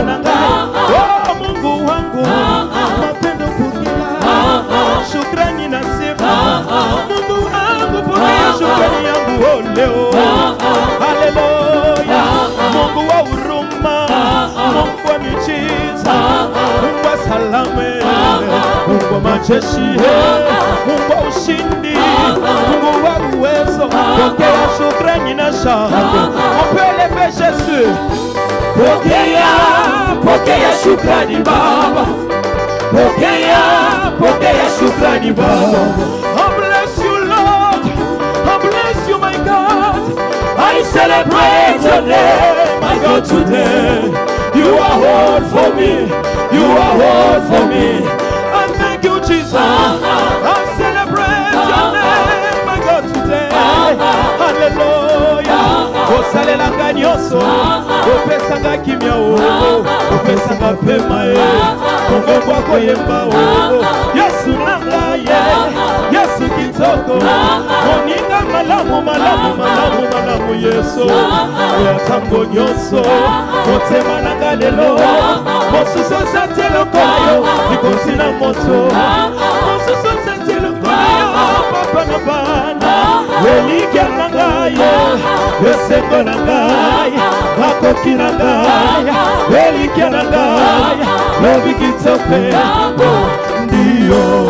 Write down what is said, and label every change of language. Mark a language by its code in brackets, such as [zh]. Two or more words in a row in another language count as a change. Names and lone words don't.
[ln] na ngai [sw] o mungu wangu mapendo kukila shukrani na sifa mungu wangu pokea shukrani yangu oleo haleluya mungu wa huruma mungu wa miujiza mungu wa salame mungu wa majeshi mungu wa ushindi mungu wa uwezo pokea shukrani na shangwe mpeleve Yesu pokea shukrani baba pokea shukrani baba [en] I bless you Lord I bless you my God I celebrate your name my God today you are all for me you are all for me I thank you Jesus I celebrate your name my God [ln] today hallelujah osalelanga nyonso opesanga kimia opesanga pema kongo akoyemba yesu nanga ye yesu kitoko moninga malamu yesu oyatango nyonso motema nanga lelo mosusu osati lokola yo likonzi na moto mosusu osati lokola yo papa na bana elikya na ngai esengo na ngai makoki na ngai elikya na ngai lobi kitoko ndiyo